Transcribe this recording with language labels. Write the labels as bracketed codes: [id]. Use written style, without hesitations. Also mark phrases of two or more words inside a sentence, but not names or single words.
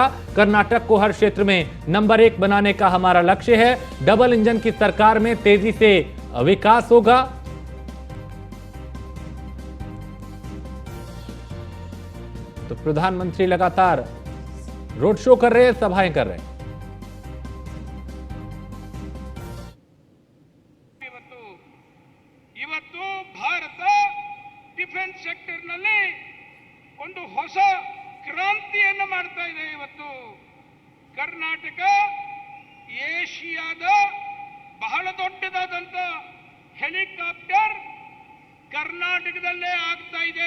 [hi] कर्नाटक को हर क्षेत्र में नंबर 1 बनाने का हमारा लक्ष्य है। [en] double engine [hi] की सरकार में तेजी से विकास होगा। तो प्रधानमंत्री लगातार [en] road show [hi] कर रहे हैं, सभाएं कर रहे हैं। [kn] ಇವತ್ತು ಭಾರತ [en] defence sector [kn] ನಲ್ಲಿ ಒಂದು ಹೊಸ ಕ್ರಾಂತಿಯನ್ನು ಮಾಡ್ತಾ ಇದೆ। ಇವತ್ತು ಕರ್ನಾಟಕ ಏಷ್ಯಾದ ಬಹಳ ದೊಡ್ಡದಾದಂತ ಹೆಲಿಕಾಪ್ಟರ್ ಕರ್ನಾಟಕದಲ್ಲೇ ಆಗ್ತಾ ಇದೆ।